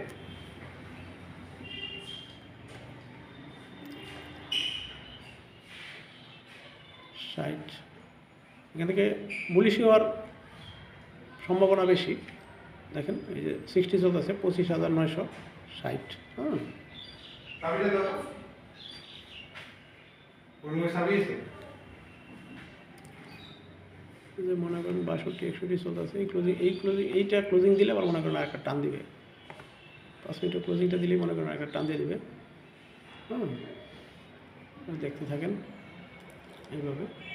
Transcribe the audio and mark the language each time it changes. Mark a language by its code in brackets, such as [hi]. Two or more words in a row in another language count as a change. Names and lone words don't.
[bn] 60, এখান থেকে বুলিশ হওয়ার সম্ভাবনা বেশি। দেখেন এই যে 60 চলতেছে 25,960। হ্যাঁ [es] ¿Sabes de todo? ¿Por qué sabes? [bn] এই যে মনে করেন 62, 61 চলতেছে, এইটা ক্লোজিং দিলে আবার মনে করেন একটা টান দিবে। 5 মিনিটের ক্লোজিংটা দিলেই মনে করেন একটা টান দিয়ে দিবে। হুম, দেখতে থাকেন এইভাবে।